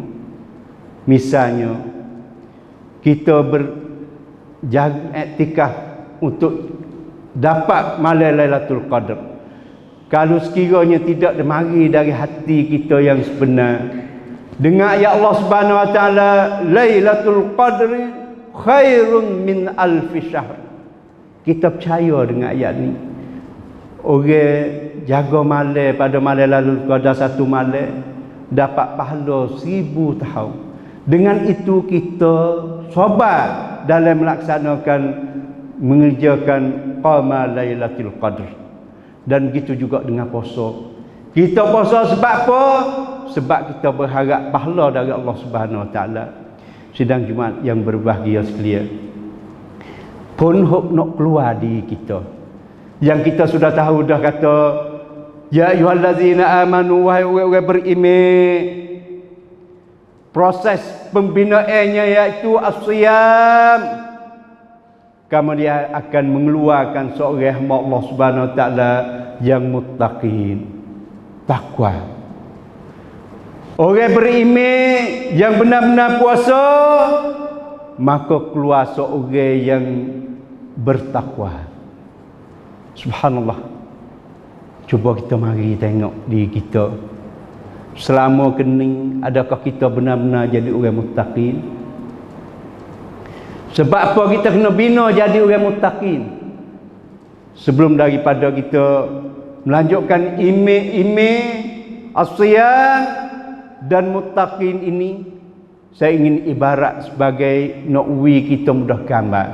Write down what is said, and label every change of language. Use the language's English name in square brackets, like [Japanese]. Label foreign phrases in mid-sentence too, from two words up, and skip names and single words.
[Malay] Misalnya kita berjaga iktikaf untuk dapat malam Lailatul Qadar. Kalau sekiranya tidak mari dari hati kita yang sebenar dengan ayat Allah Subhanahu Wa Taala, [Arabic] Lailatul Qadri khairun min alfi syahr. [Malay] Kita percaya dengan ayat ni. Orang jaga malam pada malam Lailatul Qadar satu malam dapat pahala 1000 tahun. Dengan itu kita sabar dalam melaksanakan mengerjakan qama Lailatul Qadr. Dan begitu juga dengan puasa. Kita puasa sebab apa? Sebab kita berharap pahala dari Allah Subhanahu Wa Taala. Sidang Jumaat yang berbahagia sekalian, pun hok nak keluar diri kita, yang kita sudah tahu dah kata, [Arabic] ya ayyuhallazina amanu, [Malay] wahai orang beriman. Proses pembinaannya iaitu as-siyam. Kemudian akan mengeluarkan seorang hamba Allah Subhanahu Wa Taala yang muttaqin, takwa. Orang beriman yang benar-benar puasa, maka keluar seorang yang bertakwa. Subhanallah. Cuba kita mari tengok diri kita. Selama kening, adakah kita benar-benar jadi orang muttaqin? Sebab apa kita kena bina jadi orang muttaqin? Sebelum daripada kita melanjutkan imej as-siyam dan muttaqin ini, saya ingin ibarat sebagai nakwi kita mudah gambar.